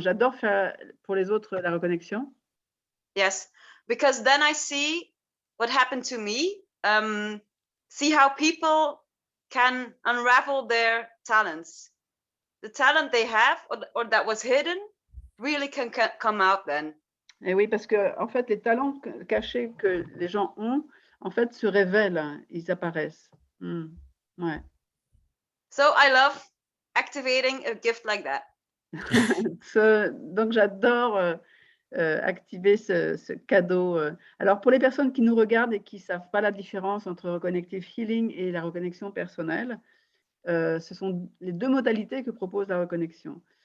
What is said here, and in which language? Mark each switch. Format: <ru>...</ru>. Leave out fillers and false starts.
<fr>J'adore faire pour les autres la reconnexion.</fr> <en>Yes, because then I see what happened to me, see how people can unravel their talents. The talent they have or that was hidden really can come out then.</en> <fr>Et oui, parce que en fait, les talents cachés que les gens ont, en fait, se révèlent, ils apparaissent. Ouais.</fr> <en>So I love activating a gift like that.</en> <fr>Donc j'adore activer ce cadeau. Alors pour les personnes qui nous regardent et qui ne savent pas la différence entre Reconnective Healing et la reconnexion personnelle, ce sont les deux modalités que propose la reconnexion.</fr>